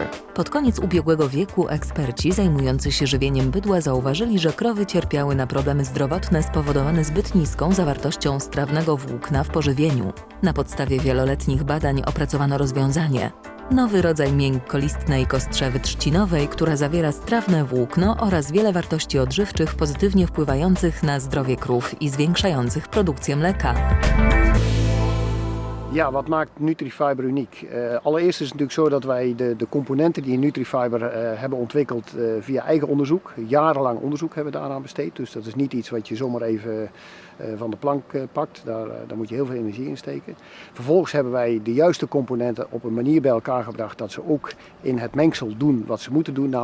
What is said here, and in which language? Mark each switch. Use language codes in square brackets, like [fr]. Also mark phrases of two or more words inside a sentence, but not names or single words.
[pl] Pod koniec ubiegłego wieku eksperci zajmujący się żywieniem bydła zauważyli, że krowy cierpiały na problemy zdrowotne spowodowane zbyt niską zawartością strawnego włókna w pożywieniu. Na podstawie wieloletnich badań opracowano rozwiązanie. Nowy rodzaj miękkolistnej kostrzewy trzcinowej, która zawiera strawne włókno oraz wiele wartości odżywczych pozytywnie wpływających na zdrowie krów i zwiększających produkcję mleka. [nl] Ja, wat maakt NutriFiber uniek? Allereerst is het natuurlijk zo dat wij de componenten die in NutriFiber hebben ontwikkeld via eigen onderzoek. Jarenlang onderzoek hebben we daaraan besteed. Dus dat is niet iets wat je zomaar even van de plank pakt. Daar moet je heel veel energie in steken. Vervolgens hebben wij de juiste componenten op een manier bij elkaar gebracht dat ze ook in het mengsel doen wat ze moeten doen.